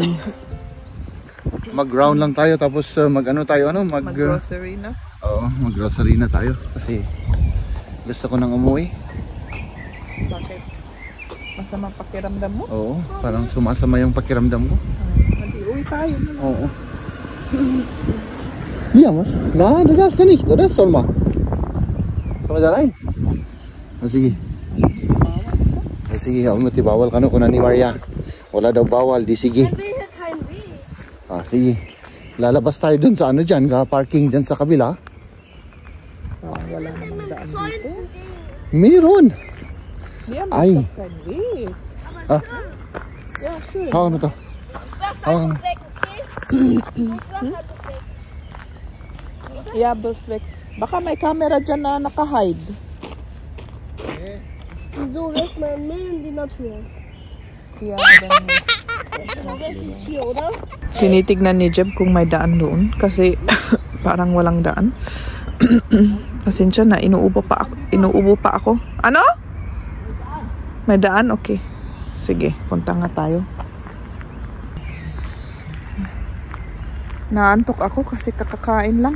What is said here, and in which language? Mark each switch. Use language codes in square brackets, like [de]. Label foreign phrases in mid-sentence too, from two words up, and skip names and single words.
[tl] Mag-round lang tayo tapos mag-ano tayo, Mag-grocery na? Oo, mag-grocery na tayo kasi gusto ko nang umuwi. Bakit? Masama pakiramdam mo? Oo, parang sumasama yung pakiramdam ko. Hindi, uwi tayo. Oo. Vamos. [de] Das ist nicht, oder? Solma. Sollen wir da rein? [tl] Sige. Sige, bawal ka no kung ni Maria. Wala daw bawal, di sige. Sige. Lalabas tayo dun sa ano dyan, parking dyan sa kabila. Wala namang daan dito. Meron. Ay. [en] Yeah, sure. [tl] Hawakan mo to. Yeah, Buswek. Baka may camera dyan na naka-hide. [de] So lässt man mitten in die Natur. Yeah, Das ist hier, oder? [tl] tinitignan ni Jeb kung may daan doon kasi parang walang daan. Pasensya na, inuubo pa ako. Ano? May daan? Okay. Sige, punta nga tayo. Naantok ako kasi kakakain lang.